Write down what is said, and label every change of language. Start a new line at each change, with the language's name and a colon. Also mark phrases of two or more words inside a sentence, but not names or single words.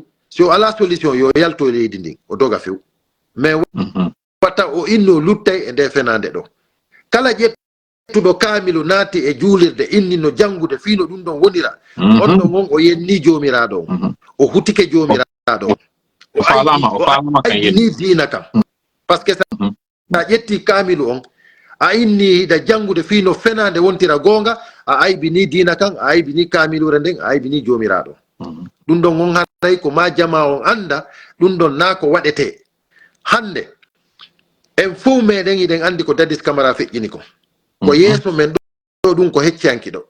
Fula: so ala solution yo yalto leydi ndin o doga few mais wata o inno luttay e nde fenande ɗo kala ƴettuɗo kaamilu naati e juulirde innino jangude fiino ɗum ɗon wonira on ɗon on o yenni jomiraɗo on o hutike jomiraɗo on o ayni diina kam
French: par ce que
Fula: sa ƴetti kaamilu on a inni hiɗa jangude fiino fenande wontira gonga a aybini diina kan a aybini kaamilure nden a aybini jomiraɗo ɗum ɗon on haray ko ma jama on anda ɗum ɗon na ko waɗete hande en fof meɗen iɗen andi ko Dadis Camara feƴƴini ko ko yeeso men ɗo ɗum ko hecciyanki ɗo